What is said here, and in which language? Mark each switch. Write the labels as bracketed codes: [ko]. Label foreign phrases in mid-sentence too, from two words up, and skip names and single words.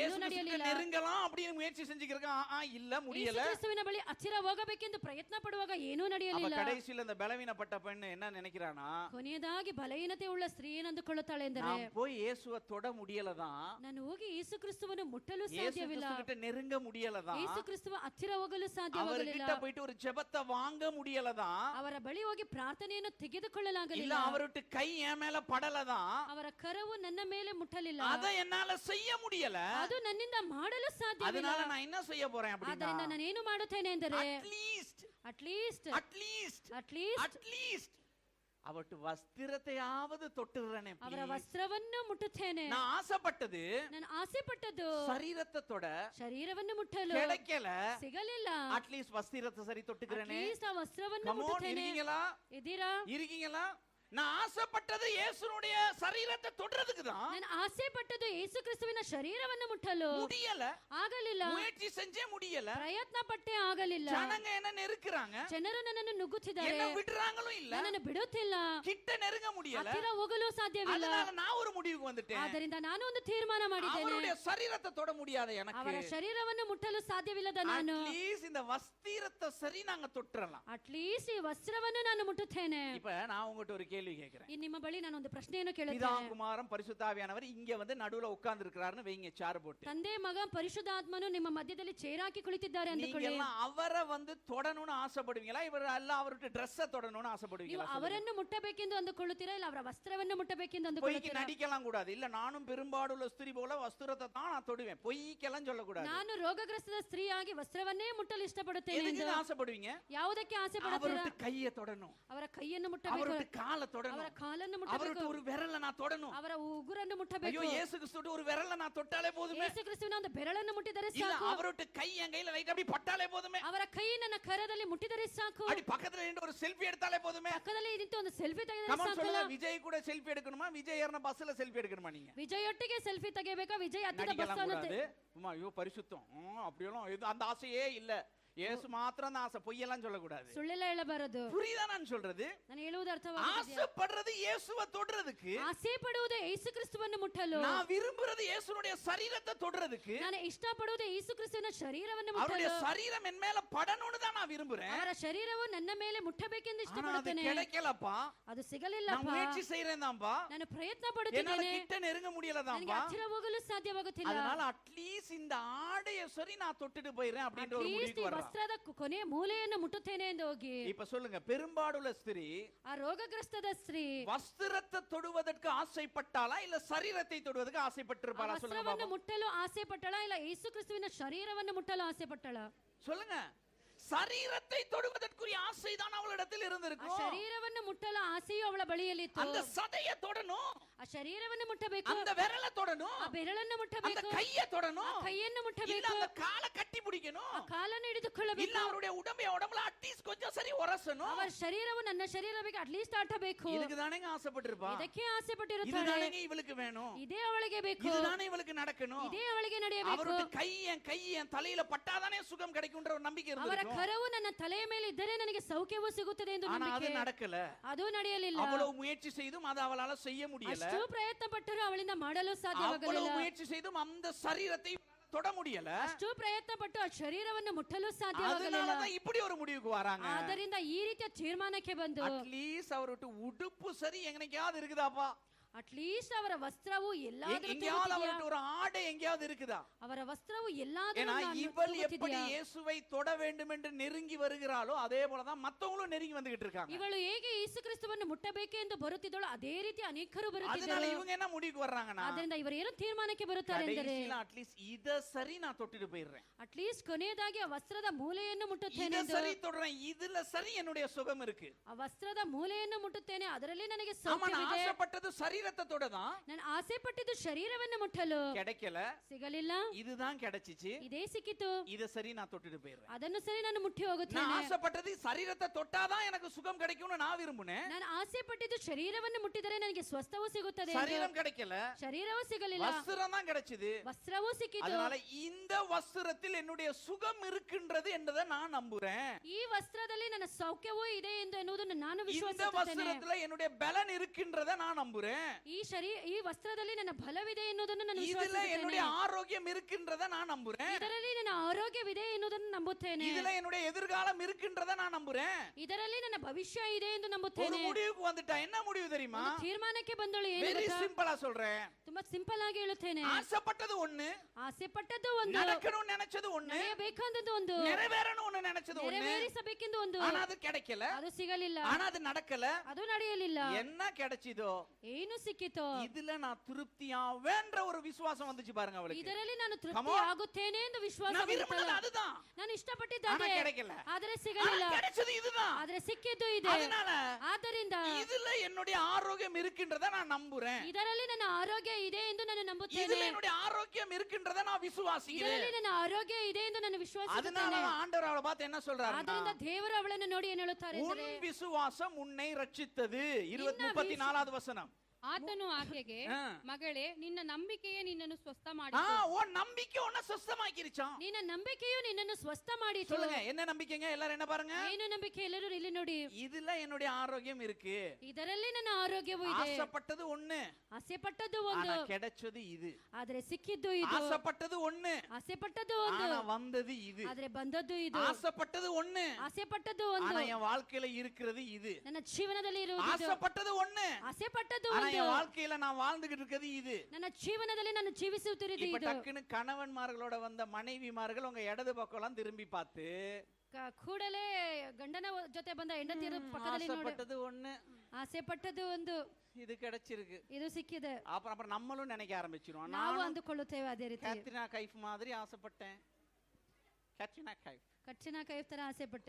[ta] இயேசு [kn] ನಡೆಯಲಿಲ್ಲ. [ta] நெருங்கலாம் அப்படின்னு முயற்சி செஞ்சுக்கிருக்கான். இல்ல [kn] ಯೇಸು [ta] முடியல. [kn] ಕ್ರಿಸ್ತುವಿನ ಬಳಿ ಹತ್ತಿರ ಹೋಗಬೇಕೆಂದು ಪ್ರಯತ್ನ ಪಡುವಾಗ ಏನೂ [ta] அப்ப [kn] ನಡೆಯಲಿಲ್ಲ. [ta] கடைசியில அந்த பலவீனப்பட்ட பெண் என்ன நினைக்கிறானா, [kn] ಕೊನೆಯದಾಗಿ ಬಲಹೀನತೆ ಉಳ್ಳ ಸ್ತ್ರೀ ಏನಂದುಕೊಳ್ಳುತ್ತಾಳೆ ಎಂದರೆ, [ta] நான் போய் இயேசுவை தொட முடியலதான், [kn] ನಾನು ಹೋಗಿ ಯೇಸು ಕ್ರಿಸ್ತುವನ್ನು ಮುಟ್ಟಲು [ta] இயேசு [kn] ಸಾಧ್ಯವಿಲ್ಲ, [ta] கிறிஸ்துகிட்ட நெருங்க முடியலதான், [kn] ಯೇಸು ಕ್ರಿಸ್ತುವ ಹತ್ತಿರ ಹೋಗಲು ಸಾಧ್ಯವಾಗಲಿಲ್ಲ, [ta] அவர்கிட்ட போயிட்டு ஒரு ஜெபத்தை வாங்க முடியலதான், [kn] ಅವರ ಬಳಿ ಹೋಗಿ ಪ್ರಾರ್ಥನೆಯನ್ನು [ta] இல்ல [kn] ತೆಗೆದುಕೊಳ್ಳಲಾಗಲಿಲ್ಲ, [ta] அவர்கிட்ட கை என் மேல படலதான், [kn] ಅವರ ಕರವು ನನ್ನ ಮೇಲೆ ಮುಟ್ಟಲಿಲ್ಲ, [ta] அதை என்னால செய்ய முடியல, [kn] ಅದು ನನ್ನಿಂದ ಮಾಡಲು ಸಾಧ್ಯವಿಲ್ಲ. [ta] அதனால நான் என்ன செய்ய போறேன் [kn] ಆದ್ದರಿಂದ [ta] அப்படின்னா, [kn] ನಾನೇನು ಮಾಡುತ್ತೇನೆ ಎಂದರೆ, [ta] அட்லீஸ்ட் [kn] ಅಟ್ಲೀಸ್ಟ್ [ta] அட்லீஸ்ட் [kn] ಅಟ್ಲೀಸ್ಟ್ [ta] அட்லீஸ்ட் அவட்டு வஸ்திரத்தையாவது தொட்டுறேனே, [kn] ಅವರ ವಸ್ತ್ರವನ್ನು ಮುಟ್ಟುತ್ತೇನೆ. [ta] நான் ஆசைப்பட்டது [kn] ನಾನು ಆಸೆ ಪಟ್ಟದ್ದು [ta] சரீரத்தை தொட [kn] ಶರೀರವನ್ನು ಮುಟ್ಟಲು [ta] கிடைக்கல, [kn] ಸಿಗಲಿಲ್ಲ. [ta] அட்லீஸ்ட் வஸ்திரத்தை சரி தொட்டுக்கிறேனே. [kn] ಅಟ್ಲೀಸ್ಟ್ ಆ ವಸ್ತ್ರವನ್ನು [en] Come on, [kn] ಮುಟ್ಟುತ್ತೇನೆ. [ta] இருக்கீங்களா [kn] ಇದ್ದೀರಾ? [ta] இருக்கீங்களா? நான் ஆசைப்பட்டது இயேசுனுடைய சரீரத்தை தொடுறதுக்கு தான், [kn] ನಾನು ಆಸೆ ಪಟ್ಟದ್ದು ಯೇಸು ಕ್ರಿಸ್ತುವಿನ ಶರೀರವನ್ನು ಮುಟ್ಟಲು [ta] முடியல, [kn] ಆಗಲಿಲ್ಲ. [ta] முயற்சி செஞ்சே முடியல. [kn] ಪ್ರಯತ್ನ ಪಟ್ಟೆ ಆಗಲಿಲ್ಲ. [ta] ஜனங்க என்ன நெருக்குறாங்க, [kn] ಜನರು ನನ್ನನ್ನು ನುಗ್ಗುತ್ತಿದ್ದಾರೆ, [ta] என்ன விடுறாங்களும் இல்ல, [kn] ನನ್ನನ್ನು ಬಿಡುತ್ತಿಲ್ಲ, [ta] கிட்ட நெருங்க முடியல. [kn] ಹತ್ತಿರ ಹೋಗಲು ಸಾಧ್ಯವಿಲ್ಲ. [ta] அதனால நான் ஒரு முடிவுக்கு வந்துட்டேன், [kn] ಆದ್ದರಿಂದ ನಾನು ಒಂದು ತೀರ್ಮಾನ ಮಾಡಿದ್ದೇನೆ, [ta] அவருடைய சரீரத்தை தொட முடியாத எனக்கு [kn] ಅವರ ಶರೀರವನ್ನು ಮುಟ್ಟಲು ಸಾಧ್ಯವಿಲ್ಲದ ನಾನು [ta] அட்லீஸ்ட் இந்த வஸ்திரத்தை சரி நாங்க தொட்டுறலாம். [kn] ಅಟ್ಲೀಸ್ಟ್ ಈ ವಸ್ತ್ರವನ್ನು ನಾನು ಮುಟ್ಟುತ್ತೇನೆ. [ta] இப்ப நான் உங்ககிட்ட ஒரு கேள்வி கேட்கிறேன். [kn] ಈ ನಿಮ್ಮ ಬಳಿ ನಾನು ಒಂದು ಪ್ರಶ್ನೆಯನ್ನು [ta] பிதா [kn] ಕೇಳುತ್ತೇನೆ. [ta] குமாரன் பரிசுத்தாவியானவர் இங்க வந்து நடுவுல உட்கார்ந்து இருக்கிறாருன்னு வைங்க, சேர் போட்டு. [kn] ತಂದೆ ಮಗ ಪರಿಶುದ್ಧಾತ್ಮನು ನಿಮ್ಮ ಮಧ್ಯದಲ್ಲಿ ಚೇರಾಕಿ ಕುಳಿತಿದ್ದಾರೆ [ta] நீங்க [kn] ಅಂದುಕೊಳ್ಳಿ. [ta] எல்லாம் அவரை வந்து தொடணும்னு ஆசைப்படுவீங்களா, இவர் அல்ல அவருடைய ட்ரெஸ்ஸை தொடணும்னு [kn] ನೀವು [ta] ஆசைப்படுவீங்களா? [kn] ಅವರನ್ನು ಮುಟ್ಟಬೇಕೆಂದು ಅಂದುಕೊಳ್ಳುತ್ತೀರಾ, ಇಲ್ಲ ಅವರ ವಸ್ತ್ರವನ್ನು ಮುಟ್ಟಬೇಕೆಂದು [ta] பொய்க்கு [kn] ಅಂದುಕೊಳ್ಳುತ್ತೀರಾ? [ta] நடிக்கலாம் கூடாது. இல்ல நானும் பெரும்பாடுள்ள ஸ்திரீ போல வஸ்திரத்தை தான் நான் தொடுவேன், பொய்க்கெல்லாம் சொல்லக்கூடாது. [kn] ನಾನು ರೋಗಗ್ರಸ್ತದ ಸ್ತ್ರೀಯಾಗಿ ವಸ್ತ್ರವನ್ನೇ ಮುಟ್ಟಲು ಇಷ್ಟಪಡುತ್ತೇನೆ [ta] எதுக்கு [kn] ಎಂದು [ta] ஆசைப்படுவீங்க? [kn] ಯಾವುದಕ್ಕೆ ಆಸೆ ಪಡುತ್ತೀರಾ? [ta] அவருடைய கையை தொடணும், [kn] ಅವರ ಕೈಯನ್ನು ಮುಟ್ಟಬೇಕು, [ta] அவருடைய காலை [kn] ಅವರ [ta] தொடணும், [kn] ಕಾಲನ್ನು [ta] அவருடைய [kn] ಮುಟ್ಟಬೇಕು, [ta] ஒரு விரல நான் தொடணும். [kn] ಅವರ ಉಗುರನ್ನು [ta] ஐயோ [kn] ಮುಟ್ಟಬೇಕು. [ta] இயேசு கிறிஸ்துவோட ஒரு விரல நான் தொட்டாலே போதுமே, [kn] ಯೇಸು ಕ್ರಿಸ್ತುವಿನ ಒಂದು ಬೆರಳನ್ನು ಮುಟ್ಟಿದರೆ [ta] இல்ல [kn] ಸಾಕು, [ta] அவருடைய கை என் கையில லைட் அப்படி பட்டாலே போதுமே, [kn] ಅವರ ಕೈ ನನ್ನ ಕರದಲ್ಲಿ ಮುಟ್ಟಿದರೆ ಸಾಕು, [ta] அப்படி பக்கத்துல நின்று ஒரு செல்ஃபி எடுத்தாலே போதுமே. [kn] ಪಕ್ಕದಲ್ಲಿ ನಿಂತು ಒಂದು ಸೆಲ್ಫಿ ತೆಗೆದರೆ [ta] கமெண்ட் [kn] ಸಾಕಲ್ಲ. [ta] சொல்லுங்க, விஜய் கூட செல்ஃபி எடுக்கணுமா, விஜய் ஏறின பஸ்ல செல்ஃபி எடுக்கணுமா? நீங்க [kn] ವಿಜಯ್ ಒಟ್ಟಿಗೆ ಸೆಲ್ಫಿ ತೆಗೆಯಬೇಕಾ, ವಿಜಯ್ ಹತ್ತಿದ ಬಸ್ [ta] நடிக்கலாம் [kn] ಅನ್ನುತ್ತೆ. [ta] கூடாது. அம்மா ஐயோ பரிசுத்தம் அப்படியெல்லாம் அந்த ஆசையே இல்ல, இயேசு மாத்திரம் தான் ஆசை, பொய்யெல்லாம் சொல்லக்கூடாது. [kn] ಸುಳ್ಳೆಲ್ಲ ಹೇಳಬಾರದು. [ta] புரியுதா நான் சொல்றது? [kn] ನಾನು ಹೇಳುವುದು ಅರ್ಥವಾಗುತ್ತಿದೆಯಾ? [ta] ஆசைப்படுறது இயேசுவை தொடுறதுக்கு, [kn] ಆಸೆ ಪಡುವುದು ಯೇಸು ಕ್ರಿಸ್ತುವನ್ನು ಮುಟ್ಟಲು, [ta] நான் விரும்புறது இயேசுனுடைய சரீரத்தை தொடுறதுக்கு, [kn] ನಾನು ಇಷ್ಟಪಡುವುದು ಯೇಸು ಕ್ರಿಸ್ತುವಿನ ಶರೀರವನ್ನು [ta] அவருடைய [kn] ಮುಟ್ಟಲು, [ta] சரீரம் என் மேல படணும்னு தான் நான் விரும்புறேன். [kn] ಅವರ ಶರೀರವು ನನ್ನ ಮೇಲೆ ಮುಟ್ಟಬೇಕೆಂದು [ta] ஆனா அது [kn] ಇಷ್ಟಪಡುತ್ತೇನೆ. [ta] கிடைக்கலப்பா, [kn] ಅದು [ta] நான் [kn] ಸಿಗಲಿಲ್ಲಪ್ಪ. [ta] முயற்சி செய்யறேன் தான்பா, [kn] ನಾನು ಪ್ರಯತ್ನ [ta] என்னால [kn] ಪಡುತ್ತಿದ್ದೇನೆ, [ta] கிட்ட நெருங்க [kn] ನನಗೆ [ta] முடியலதான்பா. [kn] ಹತ್ತಿರ ಹೋಗಲು ಸಾಧ್ಯವಾಗುತ್ತಿಲ್ಲ. [ta] அதனால அட்லீஸ்ட் இந்த ஆடைய சரி நான் தொட்டுட்டு போயிடுறேன் அப்படின்ற ஒரு Atleast முடிவுக்கு [kn] ಈ [ta] வர்றான். [kn] ವಸ್ತ್ರದ ಕೊನೆಯ ಮೂಲೆಯನ್ನು ಮುಟ್ಟುತ್ತೇನೆ ಎಂದು ಹೋಗಿ, [ta] இப்ப சொல்லுங்க, பெரும்பாடுள்ள ஸ்திரீ [kn] ಆ ರೋಗಗ್ರಸ್ತದ ಸ್ತ್ರೀ [ta] வஸ்திரத்தை தொடுவதற்கு ஆசைப்பட்டாளா இல்ல சரீரத்தை தொடுவதற்கு [kn] ಆ [ta] ஆசைப்பட்டிருப்பாளா? சொல்லுங்க [kn] ವಸ್ತ್ರವನ್ನು [ta] பாப்போம். [kn] ಮುಟ್ಟಲು ಆಸೆ ಪಟ್ಟಳ, ಇಲ್ಲ ಯೇಸು ಕ್ರಿಸ್ತುವಿನ ಶರೀರವನ್ನು ಮುಟ್ಟಲು ಆಸೆ ಪಟ್ಟಳ? [ta] சொல்லுங்க, சரீரத்தை தொடுவதற்குரிய ஆசைதான் அவளிடத்தில் [kn] ಆ [ta] இருந்திருக்கும். [kn] ಶರೀರವನ್ನು ಮುಟ್ಟಲು ಆಸೆಯು ಅವಳ ಬಳಿಯಲ್ಲಿತ್ತು. [ta] அந்த சதையை தொடணும், [kn] ಆ ಶರೀರವನ್ನು ಮುಟ್ಟಬೇಕು, [ta] அந்த விரலை தொடணும், [kn] ಆ ಬೆರಳನ್ನು [ta] அந்த [kn] ಮುಟ್ಟಬೇಕು, [ta] கையை [kn] ಆ [ta] தொடணும், [kn] ಕೈಯನ್ನು [ta] இல்ல [kn] ಮುಟ್ಟಬೇಕು, [ta] அந்த காலை கட்டி பிடிக்கணும், [kn] ಆ ಕಾಲನ್ನು [ta] இல்ல [kn] ಹಿಡಿದುಕೊಳ್ಳಬೇಕು. [ta] அவருடைய உடம்புல அட்லீஸ்ட் கொஞ்சம் சரி உரசணும். [kn] ಅವರ ಶರೀರವು ನನ್ನ ಶರೀರಕ್ಕೆ ಅಟ್ಲೀಸ್ಟ್ ಆಟಬೇಕು. [ta] இதுக்கு தானேங்க ஆசைப்பட்டிருப்பா, [kn] ಇದಕ್ಕೆ ಆಸೆ ಪಟ್ಟಿರುತ್ತಾಳೆ. [ta] இதுதானேங்க இவளுக்கு வேணும், [kn] ಇದೇ ಅವಳಿಗೆ ಬೇಕು, [ta] இதுதானே இவளுக்கு நடக்கணும். [kn] ಇದೇ ಅವಳಿಗೆ ನಡೆಯಬೇಕು. [ta] அவருடைய கை என் தலையில பட்டாதானே சுகம் கிடைக்கும்ன்ற ஒரு நம்பிக்கை [kn] ಅವರ [ta] இருந்திருக்கும். [kn] ಕರವು ನನ್ನ ತಲೆಯ ಮೇಲೆ ಇದ್ದರೆ ನನಗೆ ಸೌಖ್ಯವೂ ಸಿಗುತ್ತದೆ ಎಂದು [ta] ஆனா அது [kn] ನಂಬಿಕೆ. [ta] நடக்கல. [kn] ಅದು ನಡೆಯಲಿಲ್ಲ. [ta] அவ்வளவு முயற்சி செய்தும் அது அவளால செய்ய முடியல. [kn] ಅಷ್ಟು ಪ್ರಯತ್ನ ಪಟ್ಟರು ಅವಳಿಂದ ಮಾಡಲು [ta] அவ்வளவு [kn] ಸಾಧ್ಯವಾಗಲಿಲ್ಲ. [ta] முயற்சி செய்தும் அந்த சரீரத்தை தொட முடியல. [kn] ಅಷ್ಟು ಪ್ರಯತ್ನ ಪಟ್ಟು ಆ ಶರೀರವನ್ನು ಮುಟ್ಟಲು ಸಾಧ್ಯವಾಗಲಿಲ್ಲ. [ta] அதனாலதான் இப்படி ஒரு முடிவுக்கு வராங்க. [kn] ಆದ್ದರಿಂದ ಈ ರೀತಿಯ ತೀರ್ಮಾನಕ್ಕೆ ಬಂದು, [ta] அட்லீஸ்ட் அவருடைய உடுப்பு சரி எங்கனையாவது இருக்குதாப்பா, [kn] ಅಟ್ಲೀಸ್ಟ್ ಅವರ ವಸ್ತ್ರವು ಎಲ್ಲಾದರೂ [ta] எங்கேயாவது [kn] ತಿರುಗುತ್ತಿದೆಯಾ? [ta] அவருடைய ஒரு ஆடை எங்கேயாவது இருக்குதா? [kn] ಅವರ ವಸ್ತ್ರವು ಎಲ್ಲಾದರೂ [ta] ஏன்னா [kn] ನಾನು [ta] இவள் எப்படி [kn] ತಿರುಗುತ್ತಿದೆಯಾ? [ta] இயேசுவை தொட வேண்டும் என்று நெருங்கி வருகிறாளோ அதே போலதான் மத்தவங்களும் நெருங்கி வந்துகிட்டு இருக்காங்க. [kn] ಇವಳು ಹೇಗೆ ಯೇಸು ಕ್ರಿಸ್ತುವನ್ನು ಮುಟ್ಟಬೇಕೆಂದು ಬರುತ್ತಿದ್ದಳು, ಅದೇ ರೀತಿ ಅನೇಕರು [ta] அதனால [kn] ಬರುತ್ತಿದ್ದರು. [ta] இவங்க என்ன முடிவுக்கு வர்றாங்கன்னா, [kn] ಆದ್ದರಿಂದ ಇವರು ಏನು ತೀರ್ಮಾನಕ್ಕೆ ಬರುತ್ತಾರೆ ಎಂದರೆ, [ta] அட்லீஸ்ட் இத சரி நான் தொட்டுட்டு போயிடுறேன், [kn] ಅಟ್ಲೀಸ್ಟ್ ಕೊನೆಯದಾಗಿ ಆ ವಸ್ತ್ರದ ಮೂಲೆಯನ್ನು ಮುಟ್ಟುತ್ತೇನೆ [ta] இத [kn] ಎಂದು. [ta] சரி தொடுறேன், இதுல சரி என்னுடைய சுகம் இருக்கு. [kn] ಆ ವಸ್ತ್ರದ ಮೂಲೆಯನ್ನು ಮುಟ್ಟುತ್ತೇನೆ, ಅದರಲ್ಲಿ ನನಗೆ [ta] ஆமா, நான் [kn] ಸೌಖ್ಯವಿದೆ. [ta] ஆசைப்பட்டது சரீர சரீரத்தை தொடதான், [kn] ನಾನು ಆಸೆ ಪಟ್ಟಿದ್ದು ಶರೀರವನ್ನು ಮುಟ್ಟಲು [ta] கிடைக்கல, [kn] ಸಿಗಲಿಲ್ಲ. [ta] இதுதான் கிடைச்சிச்சு, [kn] ಇದೇ ಸಿಕ್ಕಿತು, [ta] இத சரி நான் தொட்டுட்டு போயிடுறேன். [kn] ಅದನ್ನು ಸರಿ ನಾನು ಮುಟ್ಟಿ [ta] நான் [kn] ಹೋಗುತ್ತೇನೆ. [ta] ஆசைப்பட்டது சரீரத்தை தொட்டாதான் எனக்கு சுகம் கிடைக்கும்னு நான் விரும்புனேன். [kn] ನಾನು ಆಸೆ ಪಟ್ಟಿದ್ದು ಶರೀರವನ್ನು ಮುಟ್ಟಿದರೆ ನನಗೆ ಸ್ವಸ್ಥವೂ ಸಿಗುತ್ತದೆ ಎಂದು. [ta] சரீரம் கிடைக்கல, [kn] ಶರೀರವೂ ಸಿಗಲಿಲ್ಲ, [ta] வஸ்திரம் தான் கிடைச்சது. [kn] ವಸ್ತ್ರವೂ ಸಿಕ್ಕಿತು. [ta] அதனால இந்த வஸ்திரத்தில் என்னுடைய சுகம் இருக்கின்றது என்றதை நான் நம்புறேன். [kn] ಈ ವಸ್ತ್ರದಲ್ಲಿ ನನ್ನ ಸೌಖ್ಯವೂ ಇದೆ ಎಂದು ಎನ್ನುವುದನ್ನು ನಾನು [ta] இந்த [kn] ವಿಶ್ವಾಸಿಸುತ್ತೇನೆ. [ta] வஸ்திரத்துல என்னுடைய பலன் இருக்கின்றதை நான் நம்புறேன். [kn] ಈ ವಸ್ತ್ರದಲ್ಲಿ ನನ್ನ ಬಲವಿದೆ ಎನ್ನುವುದನ್ನು ನಾನು [ta] இதுல [kn] ವಿಶ್ವಾಸಿಸುತ್ತೇನೆ. [ta] என்னுடைய ஆரோக்கியம் இருக்கின்றதை நான் நம்புறேன். [kn] ಇದರಲ್ಲಿ ನನ್ನ ಆರೋಗ್ಯವಿದೆ ಎನ್ನುವುದನ್ನು ನಂಬುತ್ತೇನೆ. [ta] இதுல என்னுடைய எதிர்காலம் இருக்கின்றதை நான் நம்புறேன். [kn] ಇದರಲ್ಲಿ ನನ್ನ ಭವಿಷ್ಯ ಇದೆ ಎಂದು [ta] ஒரு [kn] ನಂಬುತ್ತೇನೆ. [ta] முடிவுக்கு வந்துட்டா என்ன முடிவு தெரியுமா? [kn] ಒಂದು ತೀರ್ಮಾನಕ್ಕೆ ಬಂದಳು. ಏನು [ta] வெரி [kn] ಗೊತ್ತಾ? [ta] சிம்பிளா சொல்றேன். [kn] ತುಂಬಾ ಸಿಂಪಲ್ ಆಗಿ ಹೇಳುತ್ತೇನೆ. [ta] ஆசைப்பட்டது ஒண்ணு, [kn] ಆಸೆ ಪಟ್ಟದ್ದು ಒಂದು, [ta] நடக்கணும்னு நினைச்சது ஒண்ணு, [kn] ನಡೆಯಬೇಕಾದದ್ದು ಒಂದು, [ta] நிறைவேறணும்னு நினைச்சது ஒண்ணு, [kn] ನೆರವೇರಿಸಬೇಕೆಂದು ಒಂದು. [ta] ஆனா அது கிடைக்கல, [kn] ಅದು ಸಿಗಲಿಲ್ಲ, [ta] ஆனா அது நடக்கல. [kn] ಅದು ನಡೆಯಲಿಲ್ಲ. [ta] என்ன கிடைச்சதோ [kn] ಏನು ಸಿಕ್ಕಿತೋ [ta] இதுல நான் திருப்தியாவேன்ற ஒரு விசுவாசம் வந்துச்சு பாருங்க அவளுக்கு. [kn] ಇದರಲ್ಲಿ ನಾನು Come ತೃಪ್ತಿ on. ಆಗುತ್ತೇನೆ ಎಂದು ವಿಶ್ವಾಸ [ta] நான் விரும்பினது [kn] ಬರುತ್ತಲ್ಲ. [ta] அதுதான், [kn] ನಾನು [ta] ஆனா [kn] ಇಷ್ಟಪಟ್ಟಿದ್ದೆ [ta] கிடைக்கல, [kn] ಆದರೆ [ta] ஆனா [kn] ಸಿಗಲಿಲ್ಲ, [ta] கிடைச்சது இதுதான். [kn] ಆದರೆ ಸಿಕ್ಕಿದ್ದು ಇದೆ. [ta] அதனால [kn] ಆದ್ದರಿಂದ [ta] இதுல என்னுடைய ஆரோக்கியம் இருக்கின்றதை நான் நம்புறேன். [kn] ಇದರಲ್ಲಿ ನನ್ನ ಆರೋಗ್ಯ ಇದೆ ಎಂದು ನಾನು ನಂಬುತ್ತೇನೆ. [ta] இதுல என்னுடைய ஆரோக்கியம் இருக்கின்றதை நான் விசுவாசிக்கிறேன். [kn] ಇದರಲ್ಲಿ ನನ್ನ ಆರೋಗ್ಯ ಇದೆ ಎಂದು ನಾನು ವಿಶ್ವಾಸಿಸುತ್ತೇನೆ. [ta] அதனால ஆண்டவர் அவளை பார்த்து என்ன சொல்றாரு? [kn] ಆದ್ದರಿಂದ ದೇವರು ಅವಳನ್ನು ನೋಡಿ ಏನು ಹೇಳುತ್ತಾರೆ [ta] உன் [kn] ಅಂದರೆ, [ta] விசுவாசம் உன்னை ரட்சித்தது. 34வது வசனம். [kn] ಆತನು ಆಕೆಗೆ, ಹಾ. ಮಗಳೇ, ನಿನ್ನ ನಂಬಿಕೆಯೇ ನಿನ್ನನ್ನು ಸ್ವಸ್ಥ [ta] ஆ, [kn] ಮಾಡಿತು. [ta] உன் நம்பிக்கை உன்னை சுத்தமாக்கிருச்சாம். [kn] ನಿನ್ನ ನಂಬಿಕೆಯು ನಿನ್ನನ್ನು ಸ್ವಸ್ಥ ಮಾಡಿತು. [ta] சொல்லுங்க, என்ன நம்பிக்கைங்க? எல்லாரும் என்ன பாருங்க? [kn] ಏನು ನಂಬಿಕೆ? ಎಲ್ಲರೂ ಇಲ್ಲಿ ನೋಡಿ. [ta] இதுல என்னுடைய ஆரோக்கியம் இருக்கு. [kn] ಇದರಲ್ಲಿ ನನ್ನ ಆರೋಗ್ಯವೂ ಇದೆ. [ta] ஆசைப்பட்டது ஒண்ணு, [kn] ಆಸೆ ಪಟ್ಟದ್ದು [ta] ஆனா [kn] ಒಂದು, [ta] கிடைச்சது இது. [kn] ಆದ್ರೆ ಸಿಕ್ಕಿದ್ದು ಇದು. [ta] ஆசைப்பட்டது ஒண்ணு, [kn] ಆಸೆ ಪಟ್ಟದ್ದು ಒಂದು, [ta] ஆனா வந்தது இது. [kn] ಆದ್ರೆ ಬಂದದ್ದು ಇದು. [ta] ஆசைப்பட்டது ஒண்ணு, [kn] ಆಸೆ ಪಟ್ಟದ್ದು [ta] ஆனா [kn] ಒಂದು, [ta] என் வாழ்க்கையில இருக்கிறது இது. [kn] ನನ್ನ ಜೀವನದಲ್ಲಿ ಇರುವುದು ಇದು. [ta] ஆசைப்பட்டது ஒண்ணு, [kn] ಆಸೆ ಪಟ್ಟದ್ದು [ta] ஆனா [kn] ಒಂದು, [ta] என் வாழ்க்கையில நான் வாழ்ந்துகிட்டு இருக்கிறது இது. [kn] ನನ್ನ ಜೀವನದಲ್ಲಿ ನಾನು ಜೀವಿಸುತ್ತಿರುವುದು [ta] இப்ப [kn] ಇದು. [ta] டக்குன்னு கணவன்மார்களோட வந்த மனைவிமார்கள் உங்க இடது பக்கம் எல்லாம் திரும்பி பார்த்து, [kn] ಕೂಡಲೇ ಗಂಡನ ಜೊತೆ ಬಂದ ಹೆಂಡತಿಯರ ಪಕ್ಕದಲ್ಲಿ ನೋಡಿ, [ta] ஆசைப்பட்டது ஒண்ணு, [kn] ಆಸೆ ಪಟ್ಟದ್ದು ಒಂದು, [ta] இது கிடைச்சிருக்கு. [kn] ಇದು ಸಿಕ್ಕಿದೆ. [ta] அப்புறம் நம்மளும் நினைக்க ஆரம்பிச்சிருவோம், [kn] ನಾವು [ta] நான் [kn] ಅಂದುಕೊಳ್ಳುತ್ತೇವೆ ಅದೇ ರೀತಿ. [ta] கேத்ரினா கைஃப் மாதிரி ஆசைப்பட்டேன், கேத்ரினா கைஃப், [kn] ಕಚ್ಚಿನ ಕೈ ತರ ಆಸೆ ಪಟ್ಟೆ,